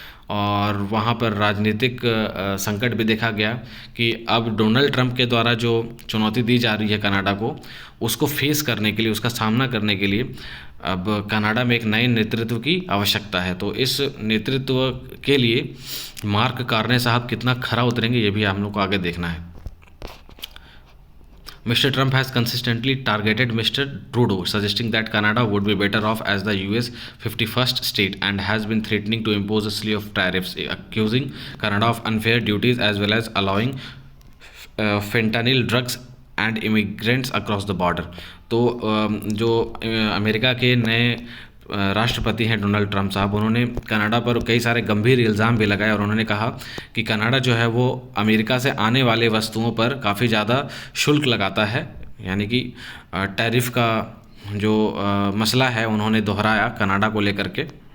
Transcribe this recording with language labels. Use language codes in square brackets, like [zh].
[hi] और वहाँ पर राजनीतिक संकट भी देखा गया कि अब डोनाल्ड ट्रंप के द्वारा जो चुनौती दी जा रही है कनाडा को, उसको फेस करने के लिए, उसका सामना करने के लिए अब कनाडा में एक नए नेतृत्व की आवश्यकता है। तो इस नेतृत्व के लिए मार्क कार्ने साहब कितना खरा उतरेंगे, ये भी हम लोग को आगे देखना है। [en] Mr. Trump has consistently targeted Mr. Trudeau, suggesting that Canada would be better off as the US 51st state, and has been threatening to impose a slew of tariffs, accusing Canada of unfair duties as well as allowing fentanyl drugs and immigrants across the border. [hi] तो जो America के नए राष्ट्रपति हैं Donald Trump साहब, उन्होंने Canada पर कई सारे गंभीर इल्ज़ाम भी लगाए। और उन्होंने कहा कि कनाडा जो है वो अमेरिका से आने वाले वस्तुओं पर काफ़ी ज़्यादा शुल्क लगाता है, यानी कि टैरिफ का जो मसला है उन्होंने दोहराया कनाडा को लेकर के।